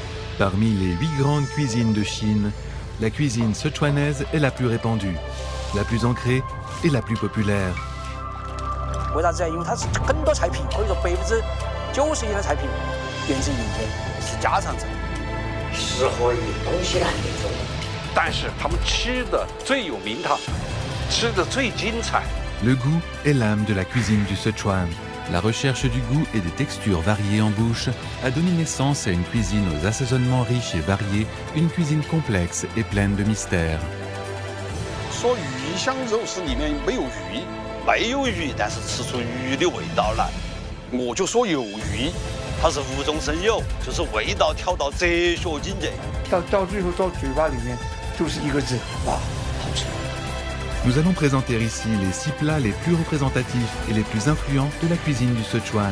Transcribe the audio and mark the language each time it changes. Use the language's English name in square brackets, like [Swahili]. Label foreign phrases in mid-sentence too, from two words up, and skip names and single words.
[French] Parmi les 8 grandes cuisines de Chine, la cuisine sichuanaise est la plus répandue, la plus ancrée et la plus populaire. [Chinese] 为啥子呀？因为它是很多菜品，可以说90%的菜品源自于民间，是家常菜。适合于东西南那种。但是他们吃的最有名堂，吃的最精彩。 [French] Le goût est l'âme de la cuisine du Sichuan. La recherche du goût et des textures variées en bouche a donné naissance à une cuisine aux assaisonnements riches et variés, une cuisine complexe et pleine de mystères. [Chinese] 说鱼香肉丝里面没有鱼，没有鱼，但是吃出鱼的味道来。我就说有鱼，它是无中生有，就是味道调到哲学境界。到最后到嘴巴里面就是一个字，哇，好吃。 [French] Nous allons présenter ici les 6 plats les plus représentatifs et les plus influents de la cuisine du Sichuan.